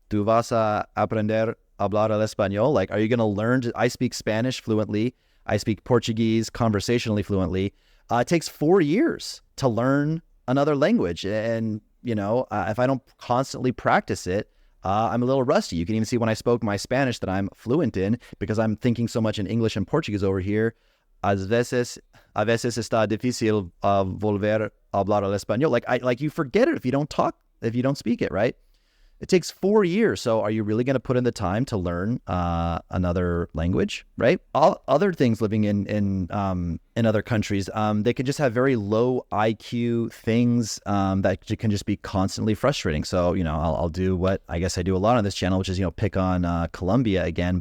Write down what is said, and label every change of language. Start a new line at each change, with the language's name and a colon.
Spanish: Tu vas a aprender a hablar el español?
English: Are you going to learn? I speak Spanish fluently. I speak Portuguese conversationally fluently. It takes 4 years to learn another language. And, if I don't constantly practice it, I'm a little rusty. You can even see when I spoke my Spanish that I'm fluent in, because I'm thinking so much in English and Portuguese over here.
Spanish: A veces está difícil volver a hablar el español.
English: You forget it if you don't speak it, right? It takes 4 years. So are you really going to put in the time to learn another language, right? All other things living in other countries, they can just have very low IQ things that can just be constantly frustrating. So, I'll do what I guess I do a lot on this channel, which is, pick on Colombia again.